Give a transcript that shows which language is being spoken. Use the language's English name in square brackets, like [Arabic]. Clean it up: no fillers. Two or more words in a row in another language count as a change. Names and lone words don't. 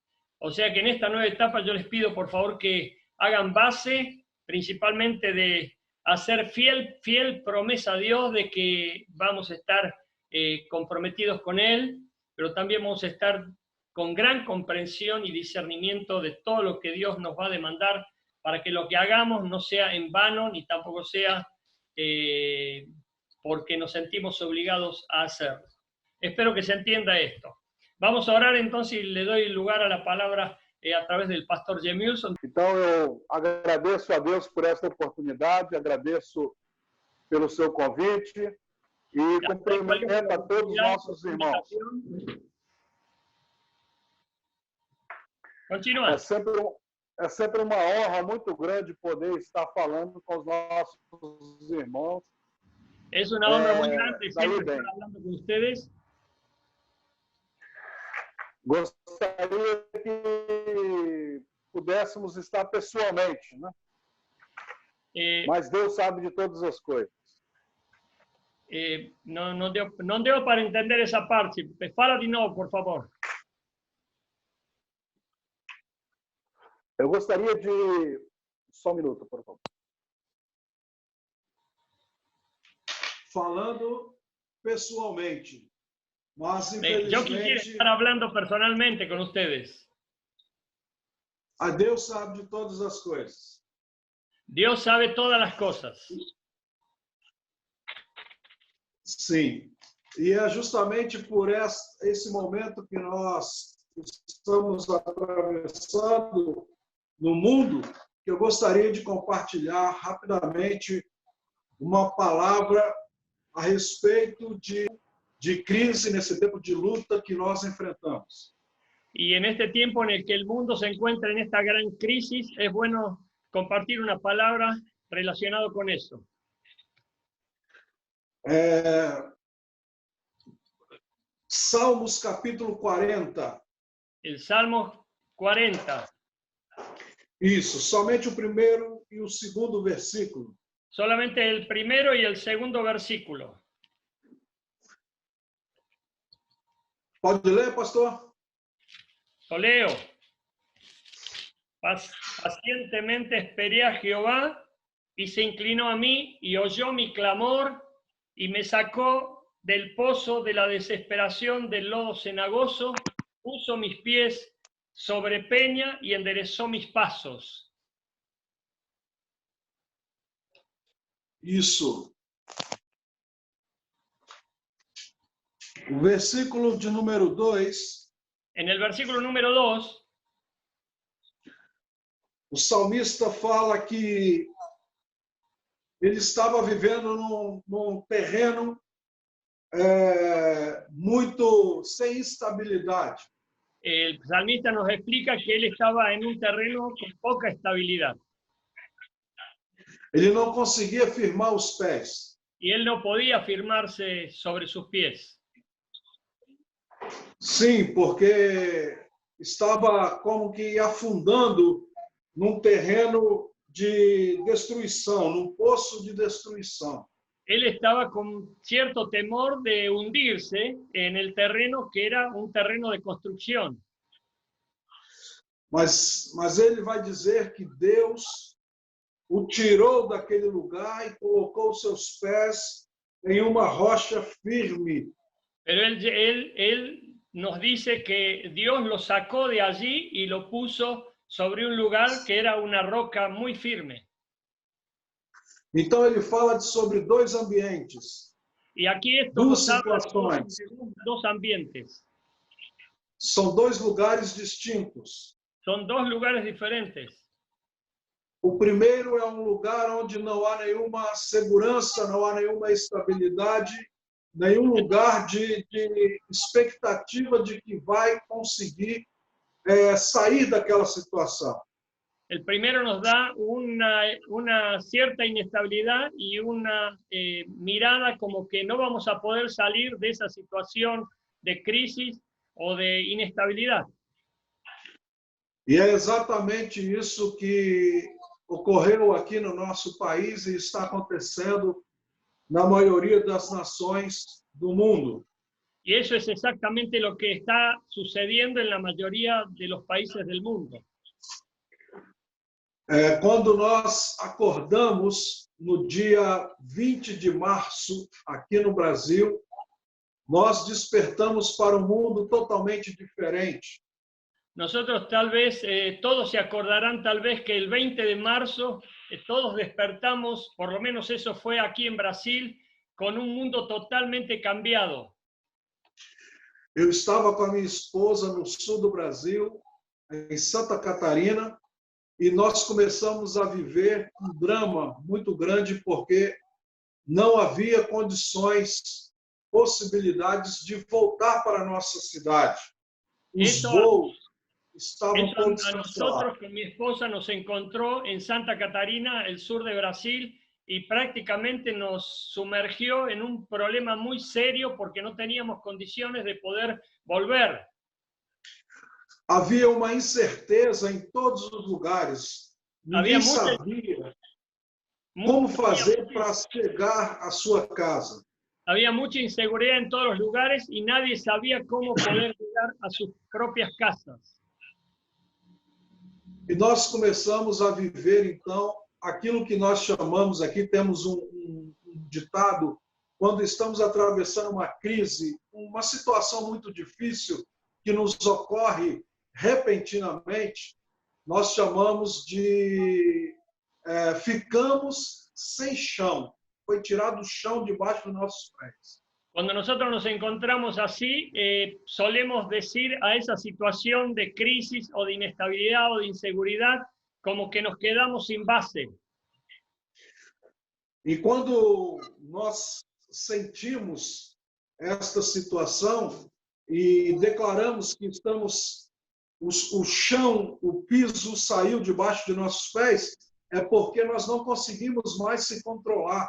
[Spanish] O sea que en esta nueva etapa yo les pido por favor que hagan base principalmente de hacer fiel promesa a Dios de que vamos a estar comprometidos con Él, pero también vamos a estar con gran comprensión y discernimiento de todo lo que Dios nos va a demandar para que lo que hagamos no sea en vano ni tampoco sea porque nos sentimos obligados a hacerlo. Espero que se entienda esto. Vamos a orar entonces y le doy lugar a la palabra a través del pastor Gemilson. [Portuguese] Então eu agradeço a Deus por esta oportunidade, agradeço pelo seu convite e cumprimento a todos os nossos irmãos. Continua. É sempre uma honra muito grande poder estar falando com os nossos irmãos. [Spanish] Es una honra muy grande siempre estar hablando con ustedes. [Portuguese] Gostaria que pudéssemos estar pessoalmente, né? Mas Deus sabe de todas as coisas. [Spanish] Non devo para entender esa parte. [Portuguese] Fala de novo, por favor. Eu gostaria de... Só um minuto, por favor. Falando pessoalmente. Mas, [Spanish] yo quisiera estar hablando personalmente con ustedes. [Portuguese] A Deus sabe de todas as coisas. [Spanish] Dios sabe todas las cosas. [Portuguese] Sim. E é justamente por esse momento que nós estamos atravessando no mundo que eu gostaria de compartilhar rapidamente uma palavra a respeito de crise nesse tempo de luta que nós enfrentamos. [Spanish] Y en este tiempo en el que el mundo se encuentra en esta gran crisis, es bueno compartir una palabra relacionada con eso. [Portuguese] Salmos capítulo 40. [Spanish] El Salmo 40. [Portuguese] Isso, somente o primeiro e o segundo versículo. [Spanish] Solamente el primero y el segundo versículo. [Portuguese] Pode ler, pastor? [Spanish] Lo leo. Pacientemente esperé a Jehová y se inclinó a mí y oyó mi clamor y me sacó del pozo de la desesperación del lodo cenagoso, puso mis pies sobre peña y enderezó mis pasos. [Portuguese] Isso. O versículo de número 2. [Spanish] En el versículo número 2, [Portuguese] o salmista fala que ele estava vivendo num terreno muito sem estabilidade. [Spanish] El salmista nos explica que él estaba en un terreno con poca estabilidad. [Portuguese] Ele não conseguia firmar os pés. [Spanish] Y él no podía firmarse sobre sus pies. [Portuguese] Sim, porque estava como que afundando num terreno de destruição, num poço de destruição. [Spanish] Él estaba con cierto temor de hundirse en el terreno que era un terreno de construcción. [Portuguese] Mas ele vai dizer que Deus o tirou daquele lugar e colocou seus pés em uma rocha firme. [Spanish] Pero él nos dice que Dios lo sacó de allí y lo puso sobre un lugar que era una roca muy firme. [Portuguese] Então ele fala sobre dois ambientes. [Spanish] Y aquí esto nos habla de dos ambientes. [Portuguese] São dois lugares distintos. [Spanish] Son dos lugares diferentes. [Portuguese] O primeiro é um lugar onde não há nenhuma segurança, não há nenhuma estabilidade, nenhum lugar de expectativa de que vai conseguir sair daquela situação. [Spanish] El primero nos da una cierta inestabilidad y una mirada como que no vamos a poder salir de esa situación de crisis o de inestabilidad. [Portuguese] E é exatamente isso que ocorreu aqui no nosso país e está acontecendo na maioria das nações do mundo. [Spanish] Y eso es exactamente lo que está sucediendo en la mayoría de los países del mundo. [Portuguese] Quando nós acordamos no dia 20 de março, aqui no Brasil, nós despertamos para um mundo totalmente diferente. [Spanish] Nosotros tal vez, todos se acordarán tal vez que el 20 de marzo todos despertamos, por lo menos eso fue aquí en Brasil, con un mundo totalmente cambiado. [Portuguese] Eu estava com a minha esposa no sul do Brasil, em Santa Catarina, e nós começamos a viver um drama muito grande porque não havia condições, possibilidades de voltar para a nossa cidade. Os voos estavam todos [Spanish] a nosotros con mi esposa nos encontró en Santa Catarina, el sur de Brasil, y prácticamente nos sumergió en un problema muy serio porque no teníamos condiciones de poder volver. [Portuguese] Havia uma incerteza em todos os lugares. Ninguém sabia como fazer para chegar à sua casa. [Spanish] Había mucha inseguridad en todos los lugares y nadie sabía cómo poder llegar a sus propias casas. [Portuguese] E nós começamos a viver, então, aquilo que nós chamamos aqui, temos um ditado, quando estamos atravessando uma crise, uma situação muito difícil que nos ocorre repentinamente, nós chamamos de ficamos sem chão. Foi tirado o chão debaixo dos nossos pés. [Spanish] Cuando nosotros nos encontramos así, solemos decir a esa situación de crisis o de inestabilidad o de inseguridad como que nos quedamos sin base. [Portuguese] E quando nós sentimos esta situação e declaramos que estamos, o chão, o piso saiu debaixo de nossos pés, é porque nós não conseguimos mais se controlar.